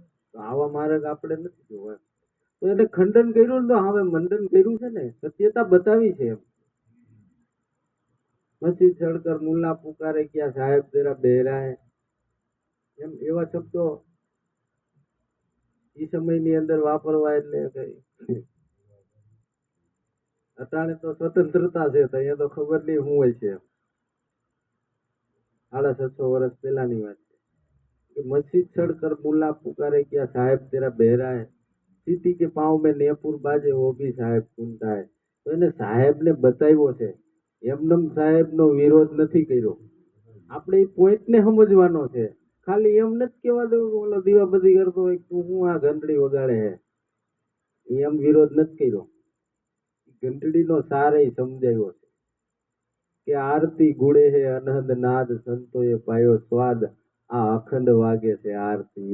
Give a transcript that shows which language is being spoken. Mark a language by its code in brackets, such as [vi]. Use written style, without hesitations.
[gu] તો આવા માર્ગ આપણે નથી જોવા. તો એને ખંડન કર્યું ને, તો હવે મંડન કર્યું છે ને, સત્યતા બતાવી છે. એમ [hi] મસ્જિદ ચડકર મુલ્લા પુકારે ક્યાં સાહેબ તેરા બહેરા હે, [gu] એમ એવા શબ્દો એ સમયની અંદર વાપરવા. એટલે કઈ અટાણે તો સ્વતંત્રતા છે, તો અહીંયા તો ખબર નહીં શું હોય છે. 650 વર્ષ પહેલાની વાત છે. [hi] मस्जिद चढ़कर मुल्ला पुकारे क्या साहेब तेरा बहरा है, सीटी के पाँव में नेपुर बाजे वो भी साहेब सुनता है. [gu] તો એને સાહેબ ને બતાવ્યો છે, એમનેમ સાહેબ નો વિરોધ નથી કર્યો. આપણે એ પોઈન્ટ ને સમજવાનો છે. ખાલી એમ નથી કેવા દેવું ઓલો દીવાબત્તી કરતો હોય તું હું આ ઘંટડી વગાડે હે, એમ વિરોધ નથી કર્યો. ઘંટડી નો સારે સમજાવ્યો છે કે [hi] આરતી ગુડે હે અનહદ નાદ, [gu] સંતોએ પાયો સ્વાદ, આ અખંડ વાગે છે આરતી.